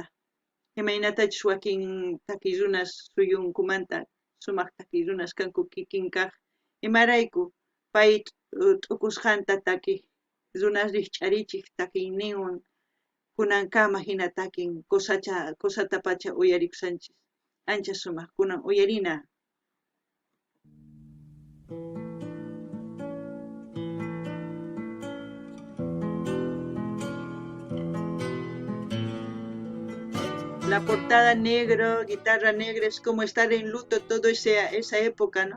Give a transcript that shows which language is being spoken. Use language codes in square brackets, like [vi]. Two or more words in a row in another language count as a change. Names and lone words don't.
[qu] Imaynatachus wakin takiy runas suyunkumanta sumaq takiy runas kanku kikin kaq imarayku pay t'ukusqanta takiq runas rikch'arichiq takiyninwan kunankama hina takin kusata pacha uyaripusanchis ancha sumaq kunan uyarina. [es] La portada negro, guitarra negra, es como estar en luto toda esa época, ¿no?